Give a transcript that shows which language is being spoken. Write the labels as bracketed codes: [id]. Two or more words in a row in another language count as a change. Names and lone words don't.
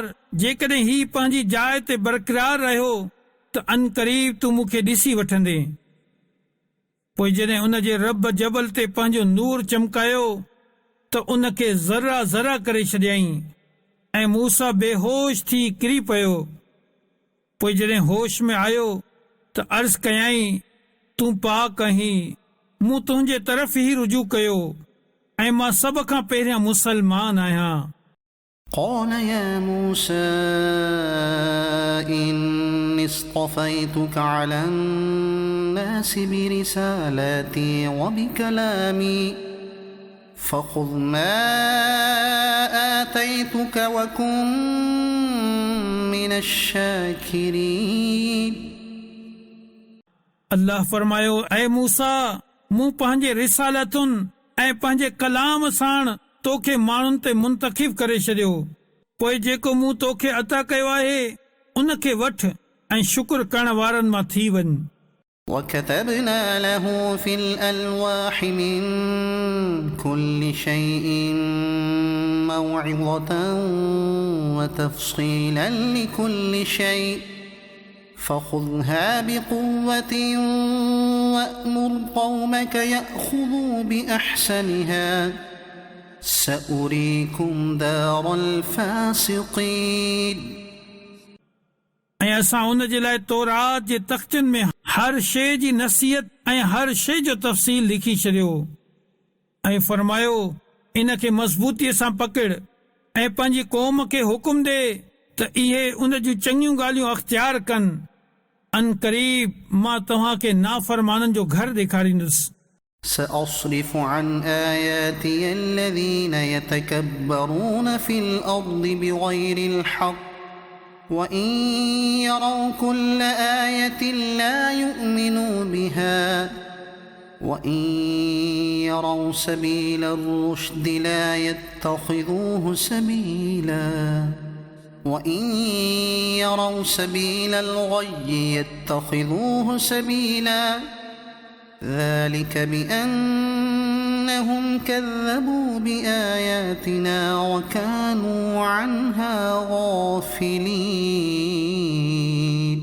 [sd] जेकॾहिं ही पंहिंजी जाइ ते बरक़रार रहियो त अनक़रीब तूं मूंखे ॾिसी वठंदे पोइ जॾहिं उन जे रब जबल ते पंहिंजो नूर चमकायो त उन खे ज़रा ज़रा करे छॾियईं ऐं मूसा बेहोश थी किरी पियो पोइ जॾहिं होश में आयो त अर्ज़ कयईं तूं पाक आहीं मूं तुंहिंजे तरफ़ ई रुजू कयो ऐं मां सभ खां पहिरियां मुसलमान आहियां [ar] قال يا موسى إني اصطفيتك على الناس برسالاتي وبكلامي فخذ ما آتيتك وكن من الشاكرين [sd] अल्लाह फरमायो ऐ मूसा मूं पंहिंजे रिसालतुनि ऐं पंहिंजे कलाम साण तोखे माण्हुनि ते मुंतखिब करे छॾियो पोइ जेको मूं तोखे अता कयो आहे उन खे वठ ऐं शुक्र करण वारनि मां थी वञ [ar] وكتبنا له في الألواح من كل شيء موعظة وتفصيلا لكل شيء فخذها بقوة وأمر قومك يأخذوا بأحسنها سأريكم دار الفاسقين [sd] ऐं असां उन जे लाइ तौरात जे तख़्तनि में हर शइ जी नसीहत ऐं हर शइ जो तफ़सील लिखी छॾियो ऐं फरमायो इन खे मज़बूतीअ सां पकड़ ऐं पंहिंजी क़ौम खे हुकुम ॾे त इहे उन जूं चङियूं ॻाल्हियूं अख़्तियार कनि अनक़रीब मां तव्हां खे नाफ़रमाननि जो घर ॾेखारींदुसि [ar] سأصرف عن آياتي الذين يتكبرون في الأرض بغير الحق وإن يروا كل آية لا يؤمنوا بها وإن يروا سبيل الرشد لا يتخذوه سبيلا وإن يروا سبيل الغي يتخذوه سبيلا ذلك بأنهم كذبوا بآياتنا وكانوا عنها غافلين